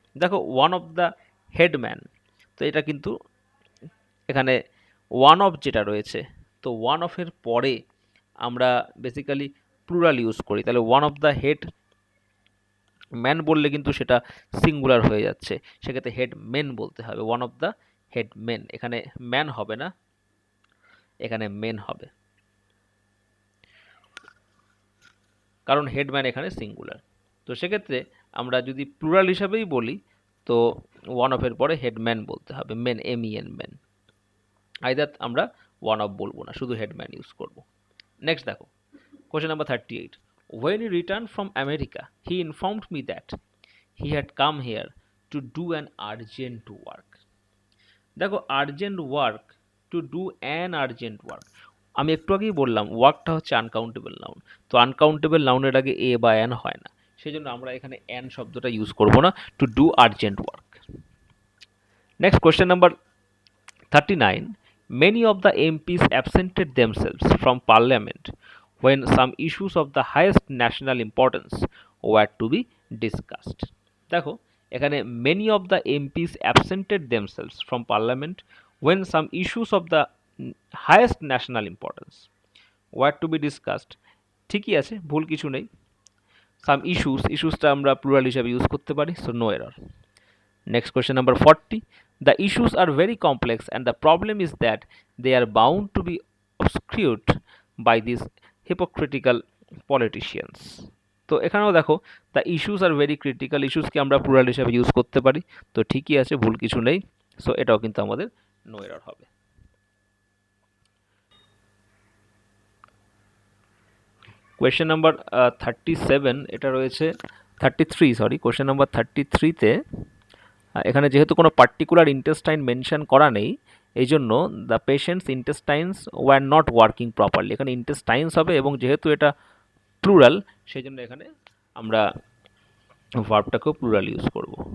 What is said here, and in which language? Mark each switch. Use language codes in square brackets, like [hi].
[bn] দেখো one of the headman, তো এটা কিন্তু এখানে ওয়ান অফ যেটা রয়েছে, তো ওয়ান অফের পরে আমরা বেসিক্যালি প্লুরাল ইউজ করি, তাহলে one of the head man বললে কিন্তু সেটা সিঙ্গুলার হয়ে যাচ্ছে, সেক্ষেত্রে হেড মেন বলতে হবে, one of the head main, এখানে ম্যান হবে না, এখানে মেন হবে, কারণ হেডম্যান এখানে সিঙ্গুলার। তো সেক্ষেত্রে আমরা যদি প্লুরাল হিসাবেই বলি তো ওয়ান অফের পরে হেডম্যান বলতে হবে, মেন, MEN, মেন, আইদার আমরা ওয়ান অফ বলবো না, শুধু হেডম্যান ইউজ করব। নেক্সট দেখো question number 38, [en] when he returned from America he informed me that he had come here to do an urgent work। [bn] দেখো urgent work, to do an urgent work, আমি একটু আগেই বললাম ওয়ার্কটা হচ্ছে আনকাউন্টেবল নাউন, তো আনকাউন্টেবল নাউনের আগে এ বা অ্যান হয় না, সেই জন্য আমরা এখানে অ্যান শব্দটা ইউজ করব না, to do urgent work. Next question number 39, [en] many of the MPs absented themselves from parliament when some issues of the highest national importance were to be discussed। [bn] দেখো এখানে [en] many of the MPs absented themselves from parliament when some issues of the highest national importance were to be discussed, [bn] ঠিকই আছে, ভুল কিছু নেই। some issues, ইস্যুসটা আমরা plural হিসাবে use করতে পারি, [en] So no error. Next question number 40, the issues are very complex and the problem is that they are bound to be obscured by these hypocritical politicians। [bn] তো এখানেও দেখো the issues are very critical, ইস্যুসকে আমরা plural হিসাবে use করতে পারি, তো ঠিকই আছে, ভুল কিছু নেই, সো এটাও কিন্তু আমাদের নো এরর হবে। কোয়েশ্চেন নাম্বার 37, এটা রয়েছে 33, সরি, কোয়েশ্চেন নাম্বার 33তে এখানে যেহেতু কোনো পার্টিকুলার ইন্টেস্টাইন মেনশন করা নেই, এই জন্য the patients ইন্টেস্টাইনস were not working properly, এখানে ইন্টেস্টাইনস হবে, এবং যেহেতু এটা প্লুরাল সেই জন্য এখানে আমরা ভার্বটাকেও প্লুরাল ইউজ করব।